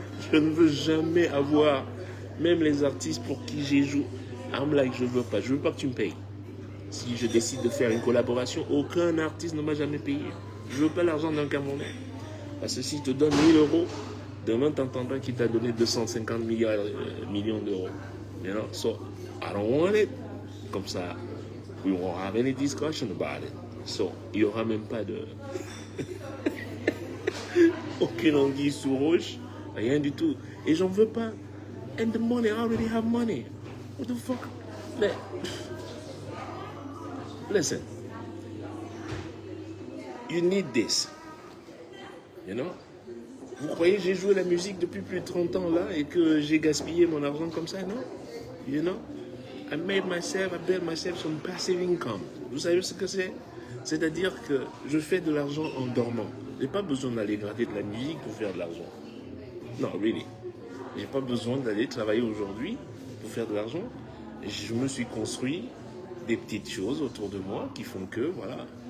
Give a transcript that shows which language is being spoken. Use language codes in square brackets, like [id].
[fr] Je ne veux jamais avoir, même les artistes pour qui j'ai joué, [en] I'm like, [fr] je veux pas que tu me payes. Si je décide de faire une collaboration, aucun artiste ne m'a jamais payé. Je ne veux pas l'argent d'un Camerounais. Parce que s'il te donne 1000 euros, demain tu entendras qu'il t'a donné 250 millions d'euros. [en] You know? So, I don't want it. [fr] Comme ça, [en] we won't have any discussion about it. [fr] So, il n'y aura même pas de... aucune anguille sous roche, rien du tout. Et j'en veux pas. [en] And the money, I already have money. What the fuck? [fr] Mais... [en] Listen, you need this, you know. [fr] Vous croyez que j'ai joué la musique depuis plus de 30 ans là et que j'ai gaspillé mon argent comme ça, non? [en] You know, I built myself some passive income. [fr] Vous savez ce que c'est? C'est-à-dire que je fais de l'argent en dormant. J'ai pas besoin d'aller gratter de la musique pour faire de l'argent. Non, really. J'ai pas besoin d'aller travailler aujourd'hui pour faire de l'argent. Je me suis construit des petites choses autour de moi qui font que, voilà.